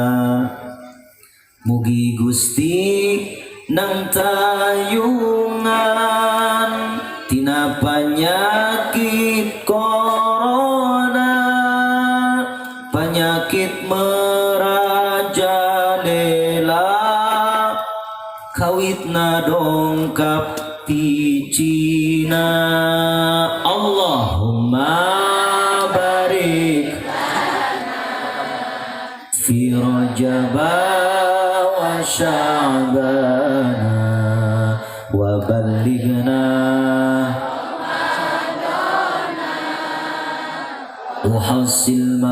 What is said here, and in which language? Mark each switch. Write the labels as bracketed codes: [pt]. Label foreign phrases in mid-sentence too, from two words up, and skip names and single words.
[su] Mugi Gusti nang tayungan tina panyakit corona, panyakit merajalela kawitna dongkap ti Cina. [ar] اللهم بارك في رجب و وشعبانا وبلغنا وحصل